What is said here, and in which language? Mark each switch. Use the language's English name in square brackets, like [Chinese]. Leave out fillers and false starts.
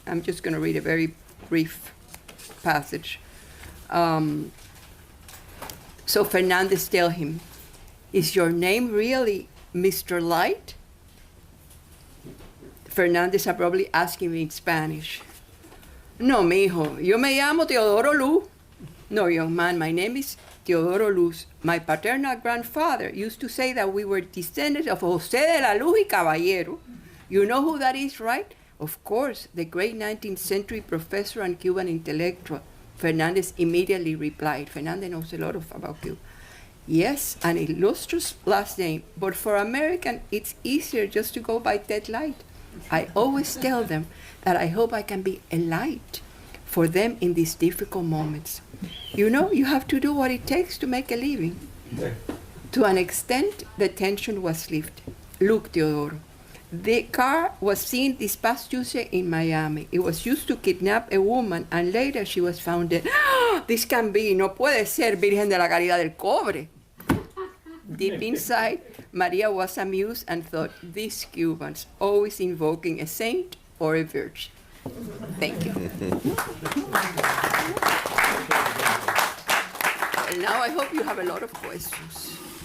[English] I'm just going to read a very brief passage. So Fernandez tells him, "Is your name really Mr. Light?" Fernandez abruptly asked him in Spanish, [Spanish] No, mijo, yo me llamo Teodoro Luz. [English] No, young man, my name is Teodoro Luz. My paternal grandfather used to say that we were descendants of José de la Luz y Caballero. You know who that is, right? Of course, the great 19th century professor and Cuban intellectual. Fernández immediately replied. Fernández knows a lot about Cuba. Yes, an illustrious last name, but for American, it's easier just to go by Ted Light. I always tell them that I hope I can be a light for them in these difficult moments. You know, you have to do what it takes to make a living. To an extent, the tension was lifted. Look, Teodoro, the car was seen this past Tuesday in Miami. It was used to kidnap a woman, and later she was found dead. This can be, [Spanish] no puede ser, Virgen de la Caridad del Cobre. [English] Deep inside, Maria was amused and thought, these Cubans, always invoking a saint or a virgin. Thank you. And now I hope you have a lot of questions.